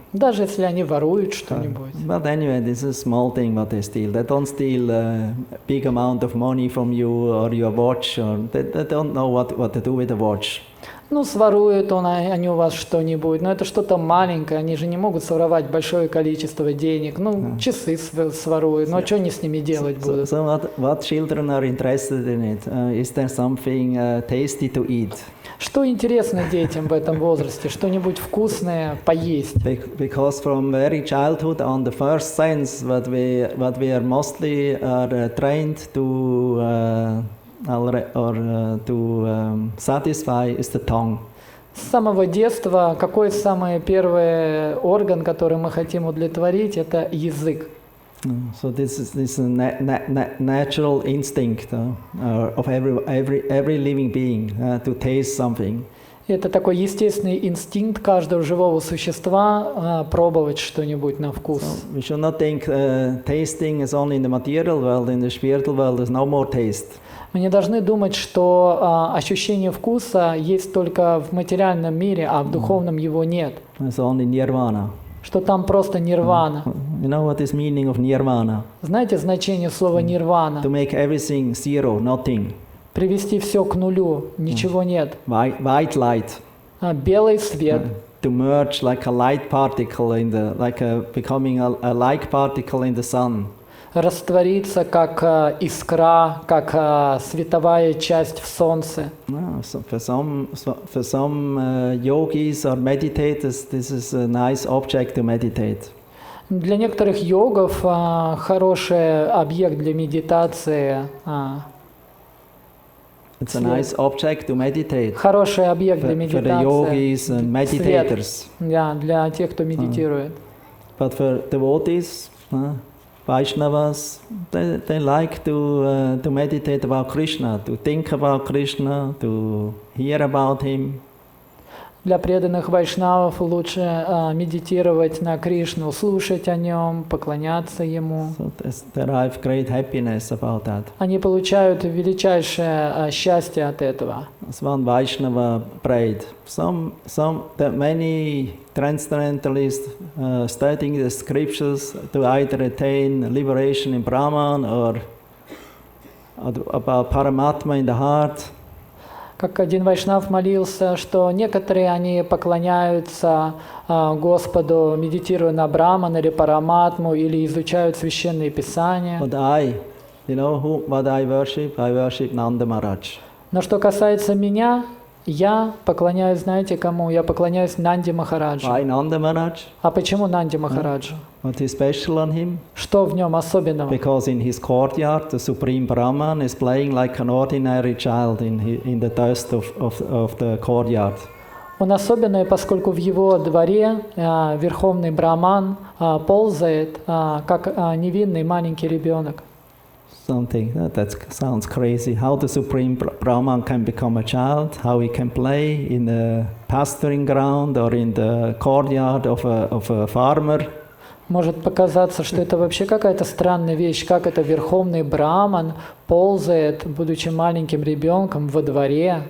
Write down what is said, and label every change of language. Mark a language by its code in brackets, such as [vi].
[ru] Даже если они воруют что-нибудь. [en] But anyway, this is a small thing what they steal. They don't steal a big amount of money from you or your watch, or they don't know what to do with the watch. [ru] Ну, своруют они у вас что-нибудь, но это что-то маленькое, они же не могут своровать большое количество денег. Ну, часы своруют, но что они с ними делать будут? [en] So what children are interested in it? Is there something tasty to eat? [ru] Что интересно детям в этом возрасте? Что-нибудь вкусное поесть? [en] Because from very childhood on, the first sense what we are mostly trained to satisfy is the tongue. [ru] С самого детства какой самый первый орган, который мы хотим удовлетворить, это язык. [en] So this is a natural instinct of every living being to taste something. [ru] Это такой естественный инстинкт каждого живого существа пробовать что-нибудь на вкус. [en] So we should not think tasting is only in the material world. In the spiritual world, there's no more taste. [ru] Мы не должны думать, что ощущение вкуса есть только в материальном мире, а в духовном его нет. [en] It's only nirvana. [ru] Что там просто нирвана. [en] You know what is meaning of nirvana? [ru] Знаете значение слова нирвана? [en] To make everything zero, nothing. [ru] Привести все к нулю, ничего нет. [en] White light. [ru] Белый свет. [en] To merge like a light particle becoming a light particle in the sun. [ru] Раствориться как искра, как световая часть в солнце. [en] So for some yogis or meditators, this is a nice object to meditate. [ru] Для некоторых йогов хороший объект для медитации. [en] It's a nice object to meditate. [ru] Хороший объект для медитации. [en] For the yogis and meditators. [ru] Да, для тех, кто медитирует. [en] But for devotees, Vaishnavas, they like to meditate about Krishna, to think about Krishna, to hear about him. [ru] Для преданных вайшнавов лучше медитировать на Кришну, слушать о нем, поклоняться ему. [en] So they derive great happiness about that. [ru] Они получают величайшее счастье от этого. [en] As one Vaishnava prayed, many transcendentalists studying the scriptures to either attain liberation in Brahman or about Paramatma in the heart. [ru] Как один вайшнав молился, что некоторые они поклоняются Господу, медитируя на Браман или Параматму, или изучают священные писания. [en] But what I worship Nanda Mахараджа. [ru] Но что касается меня, я поклоняюсь, знаете кому? Я поклоняюсь Нанде Махараджу. [en] Why Nanda Maharaj? [ru] А почему Нанде Махараджу? [en] What is special on him? [ru] Что в нем особенного? [en] Because in his courtyard, the Supreme Brahman is playing like an ordinary child in the dust of the courtyard. [ru] Он особенный, поскольку в его дворе Верховный Браман ползает, как невинный маленький ребенок. [en] Something that sounds crazy. How the Supreme Brahman can become a child, how he can play in a pasturing ground or in the courtyard of a farmer. [ru] Может показаться, что это вообще какая-то странная вещь, как это верховный браман ползает, будучи маленьким ребенком во дворе.